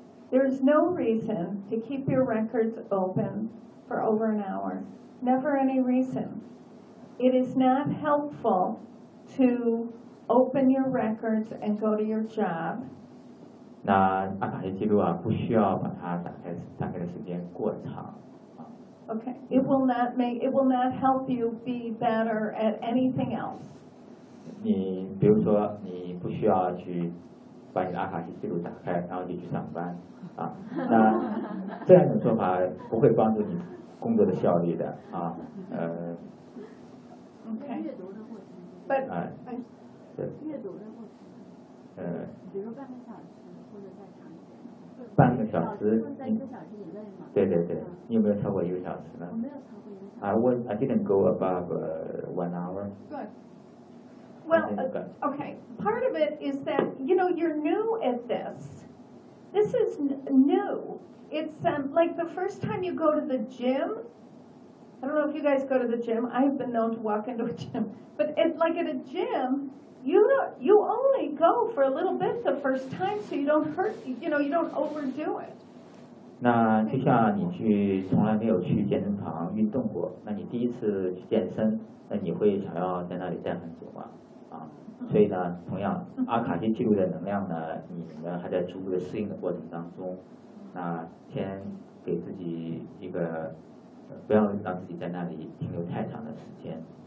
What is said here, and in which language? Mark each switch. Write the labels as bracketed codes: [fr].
[en] There is no reason to keep your records open for over an hour. Never any reason. It is not helpful to open your records and go to your job. [zh] 那阿卡西记录啊，不需要把它打开的时间过长。 [en] Okay, it will not help you be better at anything else. [zh] 你比如说，你不需要去把你的阿卡西记录打开，然后你去上班啊，那这样的做法不会帮助你。工作的效率的啊， [en] Okay. But, [zh] 哎，对，阅读的过程，比如半个小时或者再长一点，半个小时，在一个小时以内吗？对对对，你有没有超过一个小时呢？我没有超过一个小时。 [en] I didn't go above one hour. Good. Well, okay. Part of it is that you know you're new at this. This is new. It's like the first time you go to the gym. I don't know if you guys go to the gym. I've been known to walk into a gym. But like at a gym, you only go for a little bit the first time, so you don't hurt, you know, you don't overdo it. [zh] 那就像你去从来没有去健身房运动过，那你第一次去健身，那你会想要在那里站很久吗？啊，所以呢，同样阿卡西记录的能量呢，你呢还在逐步的适应的过程当中。那先给自己一个，不要让自己在那里停留太长的时间。